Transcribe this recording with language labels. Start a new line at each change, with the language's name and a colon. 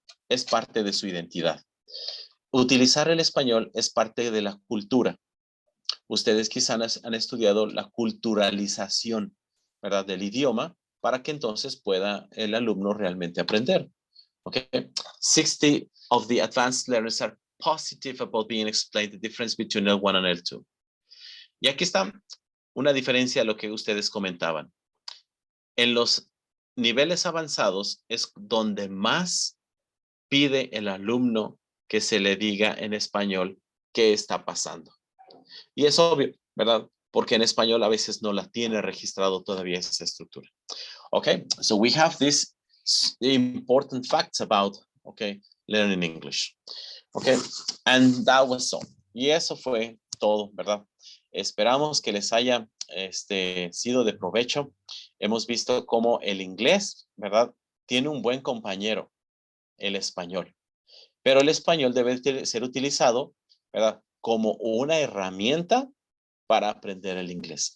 Spanish: Es parte de su identidad. Utilizar el español es parte de la cultura. Ustedes quizás han estudiado la culturalización, ¿verdad? Del idioma para que entonces pueda el alumno realmente aprender. ¿Ok?
English: 60 of the advanced learners are positive about being explained the difference between L1 and L2.
Spanish: Y aquí está una diferencia a lo que ustedes comentaban. En los niveles avanzados es donde más pide el alumno que se le diga en español qué está pasando. Y es obvio, ¿verdad? Porque en español a veces no la tiene registrado todavía esa estructura.
English: Okay, so we have these important facts about, okay, learning English. Okay, and that was all.
Spanish: Y eso fue todo, ¿verdad? Esperamos que les haya sido de provecho. Hemos visto cómo el inglés, ¿verdad? Tiene un buen compañero, el español. Pero el español debe ser utilizado, ¿verdad? Como una herramienta para aprender el inglés.